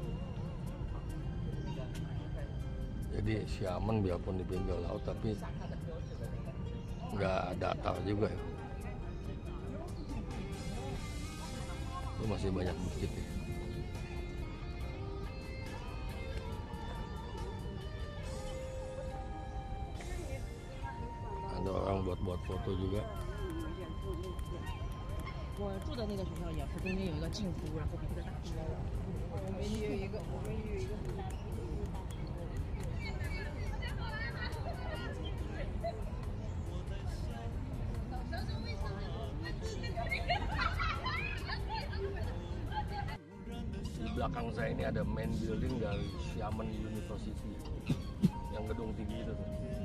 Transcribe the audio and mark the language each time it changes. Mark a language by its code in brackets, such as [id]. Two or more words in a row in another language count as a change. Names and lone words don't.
[id] Jadi Xiamen biarpun di pinggir laut tapi nggak datar juga ya. Itu masih banyak bukit ya. Ada orang buat foto juga. [zh] 我住的那个学校也是中间有一个镜湖，然后比这个大。我们也有一个， [id] Di belakang saya ini ada [en] main building [id] dari Xiamen University, yang gedung tinggi itu tuh.